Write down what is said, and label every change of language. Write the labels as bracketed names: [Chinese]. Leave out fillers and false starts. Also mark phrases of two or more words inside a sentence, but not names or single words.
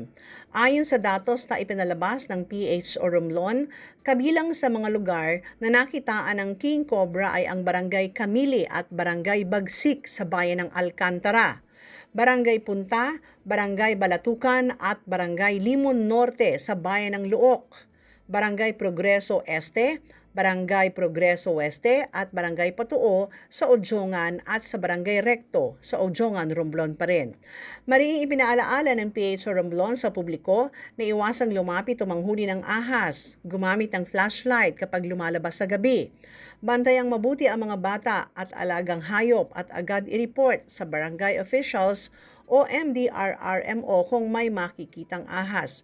[Filipino] Ayon sa datos na ipinalabas ng PHO Romblon, kabilang sa mga lugar na nakitaan ng king cobra ay ang Barangay Camili at Barangay Bagsik sa bayan ng Alcantara, Barangay Punta, Barangay Balatukan at Barangay Limon Norte sa bayan ng Luok, Barangay Progreso Este, Barangay Progreso Oeste at Barangay Patuo sa Odjongan at sa Barangay Recto sa Odjongan, Romblon pa rin. Maring ipinaalaala ng PHO Romblon sa publiko na iwasang lumapit o manghuli ng ahas, gumamit ng flashlight kapag lumalabas sa gabi. Bantayang mabuti ang mga bata at alagang hayop at agad i-report sa [English] barangay officials [Filipino] o MDRRMO kung may makikitang ahas.